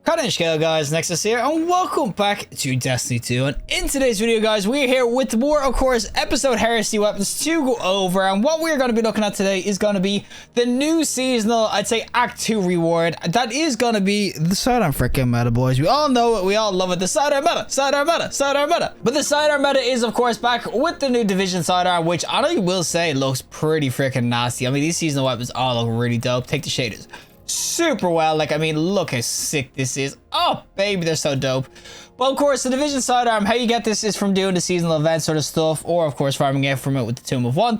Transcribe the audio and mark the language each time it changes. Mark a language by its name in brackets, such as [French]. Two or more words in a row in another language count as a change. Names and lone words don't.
[English] Hello guys, Nexas here, and welcome back to Destiny 2. And in today's video, guys, we're here with more, of course, episode Heresy weapons to go over. And what we're going to be looking at today is going to be the new seasonal, I'd say, Act 2 reward. That is going to be the Sidearm freaking meta, boys. We all know it, we all love it. The Sidearm meta, Sidearm meta, Sidearm meta. But the Sidearm meta is, of course, back with the new Division Sidearm, which I will say looks pretty freaking nasty. I mean, these seasonal weapons all look really dope. Take the shaders super well. Like, I mean, look how sick this is. Oh baby, they're so dope. Well, of course, the Division Sidearm, how you get this is from doing the seasonal event sort of stuff, or of course farming it from it with the Tomb of Want.